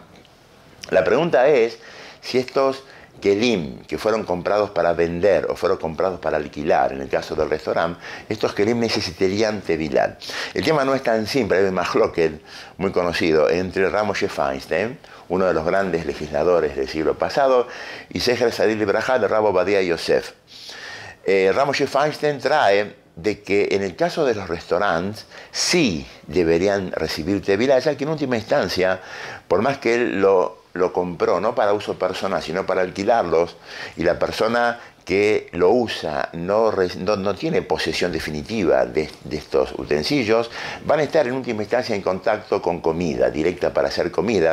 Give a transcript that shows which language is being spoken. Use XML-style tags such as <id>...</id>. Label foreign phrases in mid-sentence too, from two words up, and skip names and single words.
<es>La pregunta es si estos kelim que fueron comprados para vender o fueron comprados para alquilar, en el caso del restaurante, estos kelim necesitarían tevilá. El tema no es tan simple, hay un mahloket muy conocido entre Rav Moshe Feinstein, uno de los grandes legisladores del siglo pasado, y</es> <he>זכר צדיק לברכה</he> <es>de Rav Ovadia Yosef. Rav Moshe Feinstein trae de que en el caso de los restaurantes sí deberían recibir tevilá, ya que en última instancia, por más que él lo compró no para uso personal, sino para alquilarlos, y la persona que lo usa no tiene posesión definitiva de estos utensilios, van a estar en última instancia en contacto con comida, directa para hacer comida.</es>